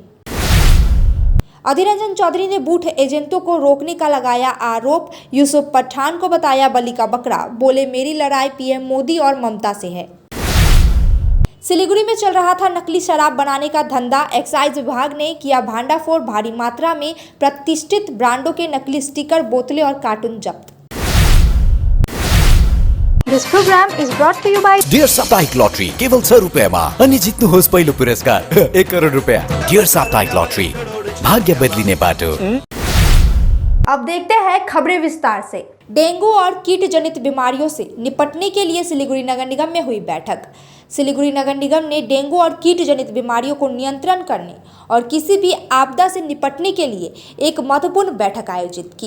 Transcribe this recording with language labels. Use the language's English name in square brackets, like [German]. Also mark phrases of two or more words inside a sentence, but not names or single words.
[Hindi] अधीर रंजन चौधरी ने बूथ एजेंटों को रोकने का लगाया आरोप, यूसुफ पठान को बताया बलि का बकरा, बोले मेरी लड़ाई पीएम मोदी और ममता से है। सिलीगुड़ी में चल रहा था नकली शराब बनाने का धंधा, एक्साइज विभाग ने किया भांडाफोड़, भारी मात्रा में प्रतिष्ठित ब्रांडों के नकली स्टिकर, बोतलें और कार्टून जब्त। [English] This program is brought to you by [Nepali] डियर साप्ताहिक लॉटरी केवल 6 रुपयामा अनि जित्नुहोस् पहिलो पुरस्कार 1 करोड रुपया। डियर साप्ताहिक लॉटरी, भाग्य बदलिने बाटो। [Hindi] अब देखते हैं खबरें विस्तार से। डेंगू और कीट जनित बीमारियों से निपटने के लिए सिलीगुड़ी नगर निगम में हुई बैठक। सिलीगुड़ी नगर निगम ने डेंगू और कीट जनित बीमारियों को नियंत्रण करने और किसी भी आपदा से निपटने के लिए एक महत्वपूर्ण बैठक आयोजित की।